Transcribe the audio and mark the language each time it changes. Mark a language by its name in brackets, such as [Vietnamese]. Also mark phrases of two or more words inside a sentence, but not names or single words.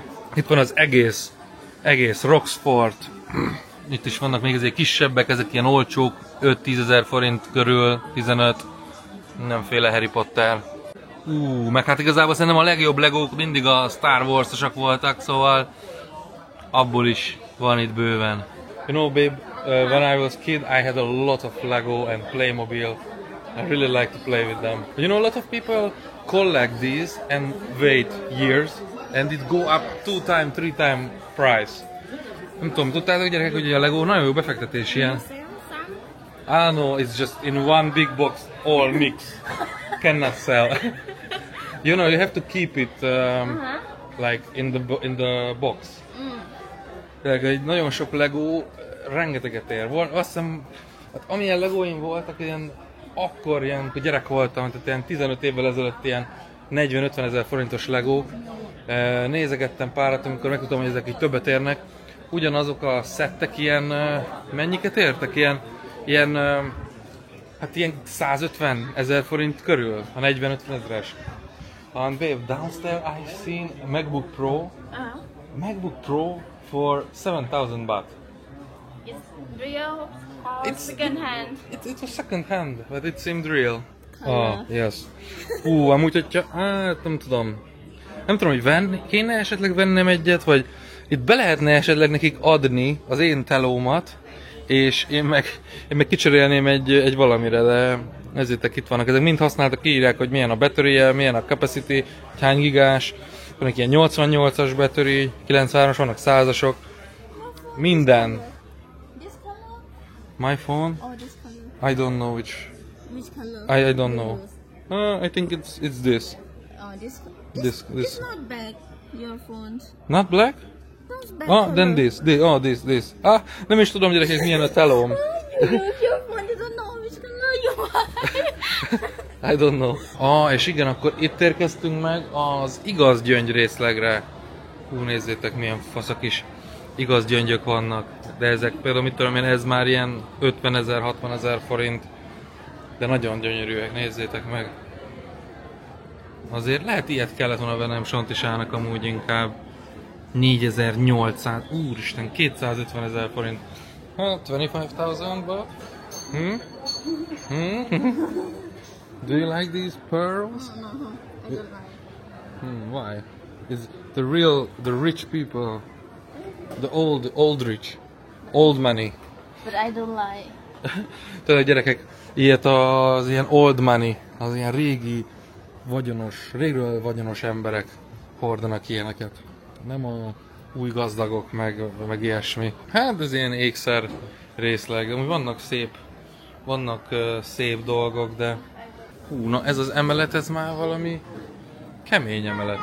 [Hungarian] Itt van az egész Roxford. Itt is vannak még ezek kisebbek, ezek ilyen olcsók, 5-10 ezer forint körül, 15. Mindenféle Harry Potter. Meg hát igazából szerintem a legjobb legók mindig a Star Wars-osak voltak, szóval abból is van itt bőven. [English] You know, babe, when I was kid, I had a lot of Lego and Playmobil. I really like to play with them. You know, a lot of people collect these and wait years, and it go up 2-3 times price. [Hungarian] Nem tudom, tudtátok gyerekek, hogy a Lego nagyon jó befektetés ilyen? [English] No, it's just in one big box, all mix. Cannot sell. You know, you have to keep it like in the box. [Hungarian] Egy nagyon sok Lego rengeteget ér. Azt hiszem, hát amilyen Legóim voltak, akkor amikor gyerek voltam, tehát ilyen 15 évvel ezelőtt ilyen 40-50 ezer forintos Legók. Nézegettem párat, amikor megtudtam, hogy ezek így többet érnek. Ugyanazok a szettek ilyen, mennyiket értek? Hát ilyen 150 ezer forint körül, a 40-50 ezeres. [English] And babe, downstairs I've seen a MacBook Pro. MacBook Pro for 7,000 baht. It's real or second hand? It was second hand, but it seemed real. Yes. [Hungarian] Amúgy, hogyha, hát nem tudom. Nem tudom, hogy kéne esetleg vennem egyet, vagy itt be lehetne esetleg nekik adni az én telómat, és én meg kicserélném egy valamire, de ezért itt vannak. Ezek mind használtak, kiírják, hogy milyen a battery, milyen a capacity, hány gigás, vannak ilyen 88-as battery, 93-as, vannak 100-asok, minden. [English] This color? My phone? Or this color? I don't know which. Which color? I don't know. I think it's this. Oh, this. This. It's not black. Your phone. Not black? Not black. Then this. [Hungarian] Nem is tudom, gyerekek, milyen a telóm. [English] Your phone doesn't know which color you are. I don't know. [Hungarian] És igen, akkor itt érkeztünk meg az igaz gyöngy részlegre. Nézzétek, milyen faszak is igaz gyöngyök vannak. De ezek például, mit tudom én, ez már ilyen 50 ezer, 60 ezer forint. De nagyon gyönyörűek, nézzétek meg. Azért lehet ilyet kellett volna vennem Sontisának amúgy inkább. 4800, úristen, 250 ezer forint. [English] 25,000 baht? Do you like these pearls? No, I don't like. Why? Is the rich people, the old rich, old money. But I don't like. [Hungarian] Tehát gyerekek, ilyet az ilyen [English] old money, [Hungarian] az ilyen régről vagyonos emberek hordanak ilyeneket. Nem a új gazdagok, meg ilyesmi. Hát ez ilyen ékszer részleg. Amúgy vannak szép dolgok, de na ez az emelet, ez már valami kemény emelet.